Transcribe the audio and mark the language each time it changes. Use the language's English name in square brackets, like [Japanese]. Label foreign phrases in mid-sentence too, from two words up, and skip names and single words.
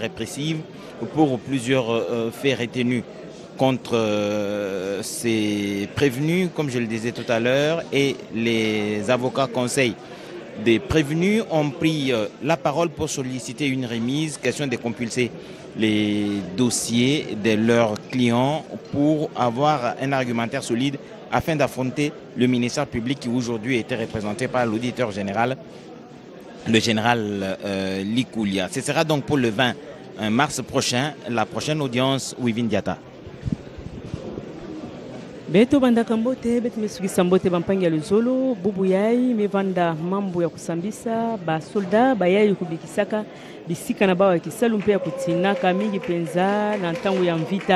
[French] répressive pour plusieurs faits retenus contre ces prévenus, comme je le disais tout à l'heure, et les avocats conseils des prévenus ont pris la parole pour solliciter une remise, question de compulser les dossiers de leurs clients pour avoir un argumentaire solide afin d'affronter le ministère public qui aujourd'hui était représenté par l'auditeur général, le général Likoulia. Ce sera donc pour le 20 mars prochain, la prochaine audience Wivin Diata. [Kituba (Democratic Republic of Congo)] Beto banda kambote, beto mesugisa mbote bampangi ya luzolo, bubu yai, mevanda mambo ya kusambisa, ba solda, ba yai kubikisaka, bisika na bawa ya kisalu mpe ya kutinaka, mingi penza, na ntangu ya mvita.